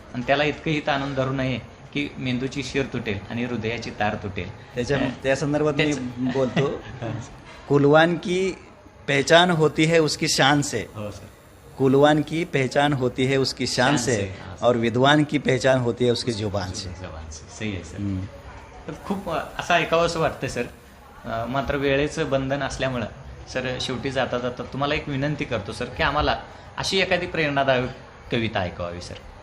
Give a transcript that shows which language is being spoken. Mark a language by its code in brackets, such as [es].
[mr] आणि त्याला इतकंही ताणून धरू नये की मेंदूची शीर तुटेल आणि हृदयाची तार तुटेल। त्या संदर्भात मी बोलतो, [hi] कुलवान की पहचान होती है उसकी शान से। [mr] हो सर, [hi] कुलवान की पहचान होती है उसकी शान से और विद्वान की पहचान होती है उसकी जुबान से। [mr] सही आहे सर। तर खूप असं ऐकावं असं वाटतं सर, मात्र वेळेचं बंधन असल्यामुळं सर शेवटी जाता जाता तुम्हाला एक विनंती करतो सर की आम्हाला अशी एखादी प्रेरणादायक कविता ऐकवावी सर।